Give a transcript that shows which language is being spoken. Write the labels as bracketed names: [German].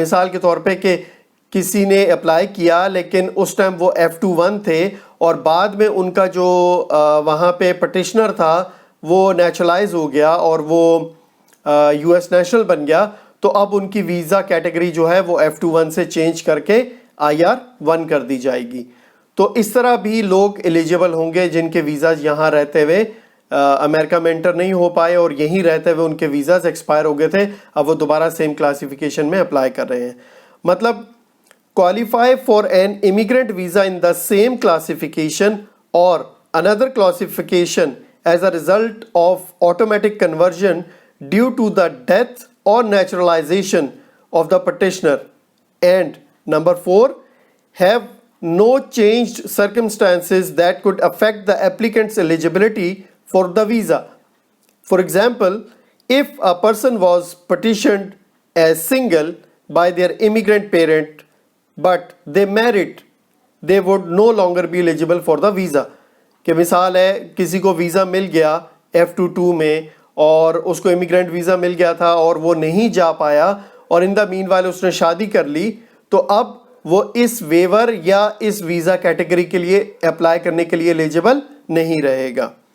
[Urdu] مثال کے طور پہ کہ کسی نے اپلائی کیا لیکن اس ٹائم وہ F21 تھے اور بعد میں ان کا جو وہاں پہ پٹیشنر تھا وہ نیچرلائز ہو گیا اور وہ US نیشنل بن گیا, تو اب ان کی ویزا کیٹیگری جو ہے وہ F21 سے چینج کر کے IR1 کر دی جائے گی. تو اس طرح بھی لوگ ایلیجیبل ہوں گے جن کے ویزاز یہاں رہتے ہوئے امریکہ میں انٹر نہیں ہو پائے اور یہیں رہتے ہوئے ان کے ویزاز ایکسپائر ہو گئے تھے, اب وہ دوبارہ سیم کلاسیفیکیشن میں اپلائی کر رہے ہیں. مطلب [English] qualify for an immigrant visa in the same classification or another classification as a result of automatic conversion due to the death or naturalization of the petitioner. And number 4, have no changed circumstances that could affect the applicant's eligibility for the visa. For example, if a person was petitioned as single by their immigrant parent but they married, they would no longer be eligible for the visa. [Urdu] کہ مثال ہے کسی کو visa مل گیا F22 میں اور اس کو امیگرینٹ ویزا مل گیا تھا اور وہ نہیں جا پایا اور ان دا مین وائل اس نے شادی کر لی، تو اب وہ اس ویور یا اس ویزا کیٹیگری کے لیے اپلائی کرنے کے لیے ایلیجیبل نہیں رہے گا۔